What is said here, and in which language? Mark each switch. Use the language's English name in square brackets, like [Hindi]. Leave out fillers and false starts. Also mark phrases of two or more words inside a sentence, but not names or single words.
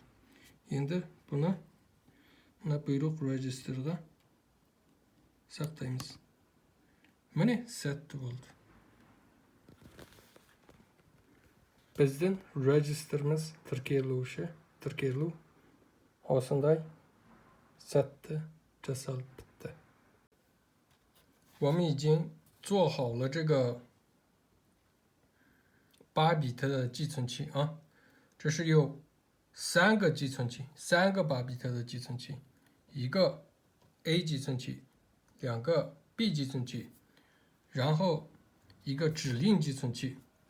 [Kazakh] Енді бұны мына бұйрық register'ға сақтаймыз. Міне сәтті болды. Біздің register'ымыз тіркелу осындай сәтті жасалып бітті. [Chinese] 我们已经做好了这个8 bit 的寄存器啊，这是有3个寄存器，3个8 bit 的寄存器，一个 A 寄存器，2个 B 寄存器，然后一个指令寄存器。